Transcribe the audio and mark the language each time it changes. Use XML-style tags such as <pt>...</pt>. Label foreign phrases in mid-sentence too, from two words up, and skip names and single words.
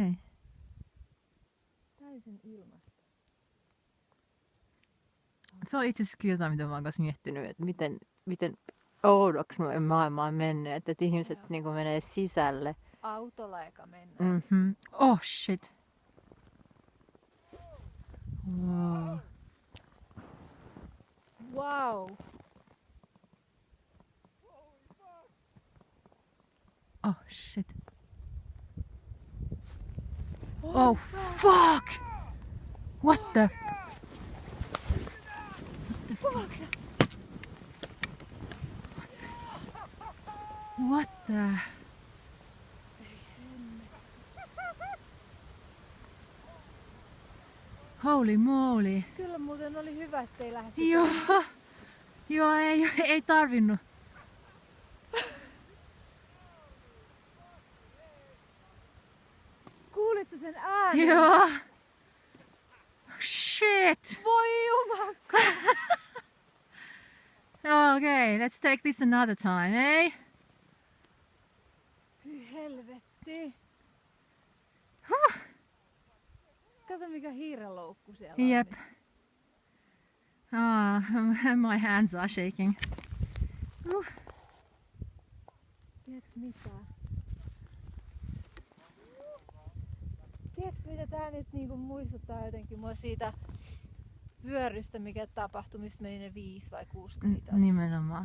<fi>Ei. Täysin ilmasta. Se on itse asiassa kyllä jotain, mitä mä oon kanssa miettinyt, että miten oudoksi maailma on mennyt, että ihmiset niin kuin menee sisälle. Autolla eka mennään.</fi> <en>Mm-hmm. Oh shit. Wow. Wow. Oh shit. Oh fuck! What the? Fuck. What the? Holy moly.</en> <fi>Kyllä muuten oli hyvä, ettei lähdetty. Joo, ei tarvinnut. Kuulitte sen äänen? Joo. Shit. Voi jumakka.</fi> <en>Okay, let's take this another time, eh?</en> <fi>Hyi helvetti. Kato mikä hiiraloukku siellä on.</fi> <en>Yep. My hands are shaking.</en> <fi>Tiedätkö mitä? Tiedätkö mitä tää nyt niinku muistuttaa jotenkin mua siitä vyörystä, mikä tapahtui, missä meni ne 5 vai 6 kun niitä oli. Nimenomaan.</fi>